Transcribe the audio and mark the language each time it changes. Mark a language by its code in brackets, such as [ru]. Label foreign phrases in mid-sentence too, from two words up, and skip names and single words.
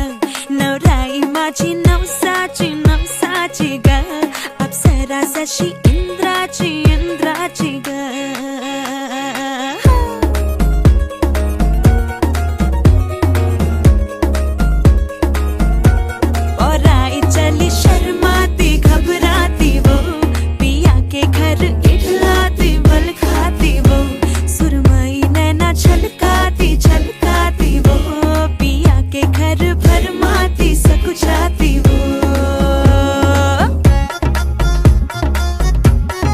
[mr] नवराई माझी नवसाची ग, अप्सरा जशी इंद्राची ग। [hi] पराई चली शर्माती घबराती वो, पिया के घर इठलाती बल खाती वो। सुरमई नैना छलकाती वो, पिया के घर भरमाती सकुचाती वो।